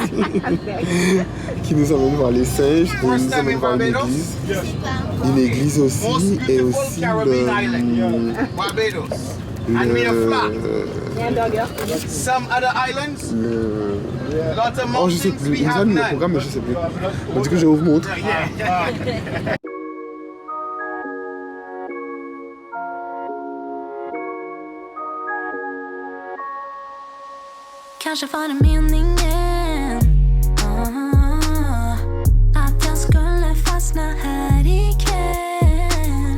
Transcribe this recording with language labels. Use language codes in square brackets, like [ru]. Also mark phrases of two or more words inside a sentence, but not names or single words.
[fr] Qui nous amène voir les singes et nous amène voir une église. Une église aussi et aussi Oh, je sais plus. Il nous a mis le programme, mais je sais plus. Donc, du coup, je vous montre. [sv] Kanske var det meningen att jag skulle fastna här ikväll.